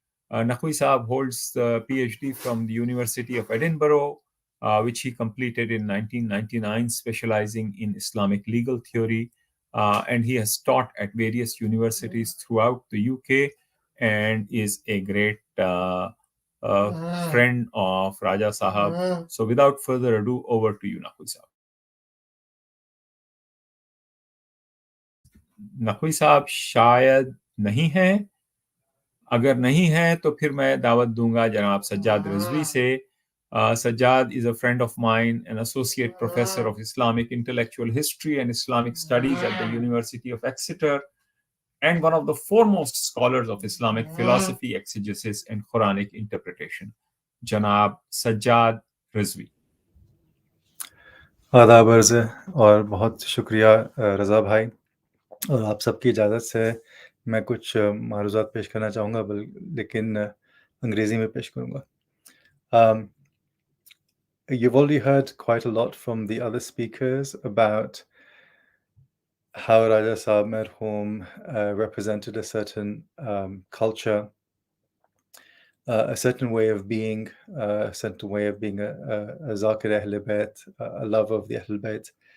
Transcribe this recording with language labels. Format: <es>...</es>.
<en>Naqvi sahab holds PhD from the University of Edinburgh, which he completed in 1999, specializing in Islamic legal theory. And he has taught at various universities throughout the UK and is a great friend of Raja Sahab. So without further ado, over to you, Naqvi Sahab.</en> <hi>Naqvi साहब शायद नहीं है, अगर नहीं है तो फिर मैं दावत दूंगा जनाब सज्जाद रिजवी से।</hi> <en>Sajjad is a friend of mine, an associate professor of Islamic intellectual history and Islamic studies at the University of Exeter, and one of the foremost scholars of Islamic philosophy, exegesis, and Quranic interpretation. Janab Sajjad Rizvi.</en> <hi>आदाब अर्ज़ और बहुत शुक्रिया रज़ा भाई, और आप सबकी इजाज़त से मैं कुछ मारूज़ात पेश करना चाहूँगा, लेकिन अंग्रेज़ी में पेश करूँगा।</hi> <en>You've already heard quite a lot from the other speakers about how Raja Sahab Marhūm represented a certain culture, a certain way of being, a certain way of being a Zakir Ahl Bayt, a lover of the Ahl Bayt.</en>